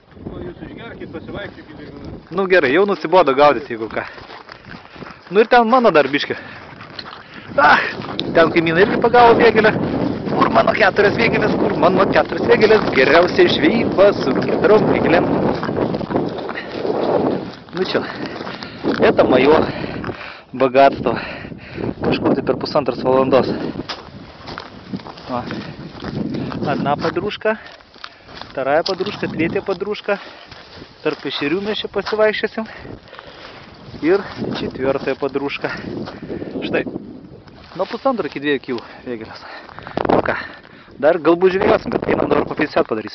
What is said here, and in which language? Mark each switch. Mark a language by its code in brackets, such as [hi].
[lt] O jūs išgerkit, pasivaikščiokit. Nu gerai, jau nusibodo gaudyti, jeigu ką. Nu ir ten mano dar biškė. Ten kaimynai irgi pagavo vėgelę. Kur mano 4 vėgelės, kur mano 4 vėgelės. Geriausiai žvejyba su 4 vėgelėm. [ru] Ну что, это мое богатство. [lt] Kažkur tai per 1,5 valandos. [ru] Одна подружка, вторая подружка, третья подружка. [lt] Tarp ešerių mes čia pasivaikščiosim. Ir 4 подружка. Štai, nuo 1,5 iki 2 kilų vėgelės. Nu ką, dar galbūt žvėjosim, bet einam dabar po 50 padarysim.